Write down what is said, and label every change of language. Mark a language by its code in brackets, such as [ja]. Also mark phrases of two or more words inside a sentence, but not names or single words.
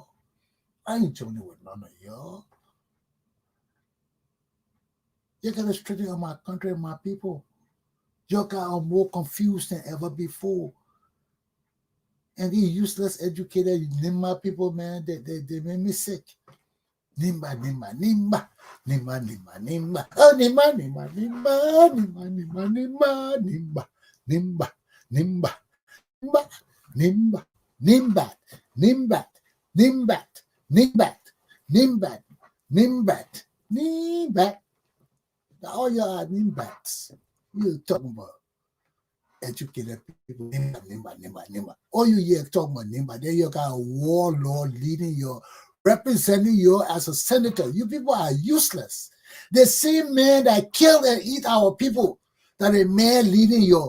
[en] I ain't joining with none of y'all. You gotta straighten out my country and my people. Y'all got more confused than ever before. And these useless educated Nimba people, man, they made me sick. Nimba, Nimba, Nimba, Nimba, Nimba, Nimba. Oh, Nimba, Nimba, Nimba, Nimba, Nimba, Nimba, Nimba, Nimba, Nimba, Nimba, Nimba, Nimbat, Nimbat, Nimbat, Nimbat, Nimbat, Nimbat. Now all y'all are Nimbats. You're talking about educated people. Nimba, Nimba, Nimba, Nimba. All you here talking about Nimba. Then you got a warlord leading your representing you as a senator. You people are useless. The same man that killed and eat our people, that a man leading you.